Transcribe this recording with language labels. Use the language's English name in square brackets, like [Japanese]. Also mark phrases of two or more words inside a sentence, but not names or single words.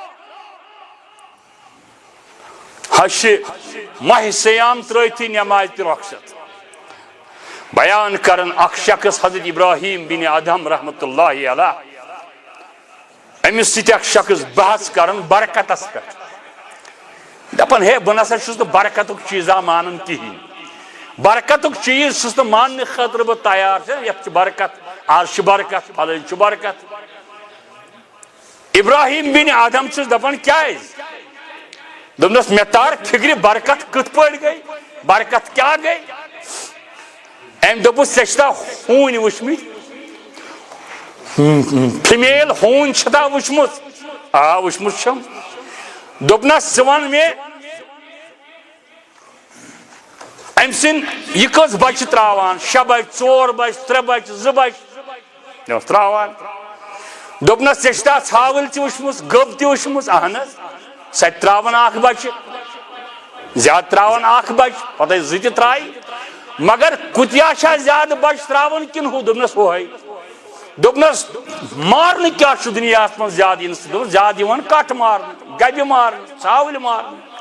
[Kashmiri] ہش ماہ سیام ترٲیتھی نماز تہ رخصت بیان کرن اخ شخص حضرت ابراہیم بن ادہم رحمت اللہ علیہ امس سۭتۍ اخ شخص بحث کرن برکتس پہ دپان ہے بہ نسا چھُس نہٕ برکتُک چیٖزا مانان کہیٖنۍ برکتُک چیٖز چھُس نہٕ ماننہٕ خٲطرٕ بہٕ تیار یتھ چھِ برکت آز چھِ برکت پھلٲنۍ چھُ برکت ابراہیم بن ادہم چھُس دپان کیازِ دپنس مے تار فکر برکت کت پٲٹھۍ گئی برکت کیا گئی ام دوٚپُس ژےٚ چھِتھا ہوٗنۍ وٕچھمٕتۍ فِمیل ہوٗنۍ چھِتھا وٕچھمٕژ آ وٕچھمٕژ چھم دوٚپنس ژٕ وَن مےٚ أمۍ سٕنٛدۍ یہِ کٔژ بچہِ تراوان 6 بچہِ 4 بچہِ 3 بچہِ 2 بچہِ تراوان دوٚپنس ژےٚ چھِتھا ژھاوٕلۍ تہِ وٕچھمٕژ گٔب تہِ وٕچھمٕژ اہن حظ سۄ تہِ تراوان اکھ بچہِ زیادٕ تراوان اکھ بچہِ پتہٕ 2 تہِ ترایہِ مگر کُتیا چھا زیادٕ بچہِ تراوان کِنہٕ ہُہ دوٚپنس ہُہے دوٚپنس مارنہٕ کیاہ چھُ دُنیاہس منٛز زیادٕ یِنہٕ دوٚپُن زیادٕ یِوان کٹھ مارنہٕ گبہِ مارنہٕ ژھاوٕلۍ مارنہٕ